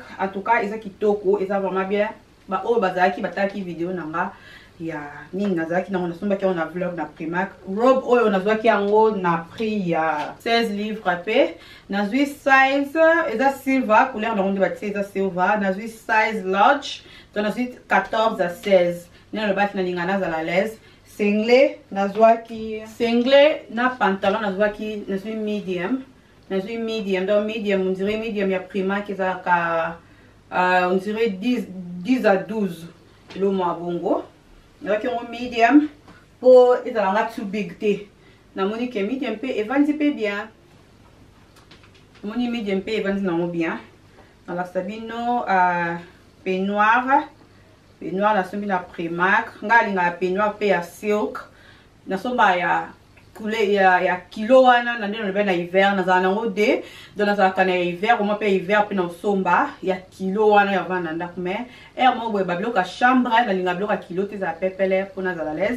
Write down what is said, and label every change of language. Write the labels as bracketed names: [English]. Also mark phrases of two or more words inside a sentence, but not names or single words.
[French] En tout cas [Lingala] eza kitoko eza [French] vraiment bien [Lingala] ba o bazaki bataki video nanga ya nini nazaki nango nasombaki yango na vlog na Primark. Robe oyo nazwaki yango na prix ya 16 livres pe nazwi size eza silver couleur nango nde batie eza silver nazwi size large donc nazwi 14 à 16 nina lobaki nalinga nazala [French] à l'aise. [Lingala] Singlet nazwaki na pantalon nazwaki nazwi medium donc medium [French] on dirait [Lingala] medium ya Primark ezalaka [French] on dirait [Lingala] 10 à 12 kilo mwa bongo. Nazwaki yango medium po ezalanga [English] too big [Lingala] te namoni ke medium pe evandi pe bien namoni medium pe evandi nango bien nalakisa bino peignoir nasombi na Primark nga alingaka peignoir pe ya silk nasomba ya couleur ya kilo wana na nde nalobi na hiver nazala nango de donc nazalaka na hiver oma pe hiver pe na osomba ya kilo wana ya vanda ndako mais moko boye babiloko ya chambre nalinga biloko ya kilo te ezala pepele mpo nazala l'aise.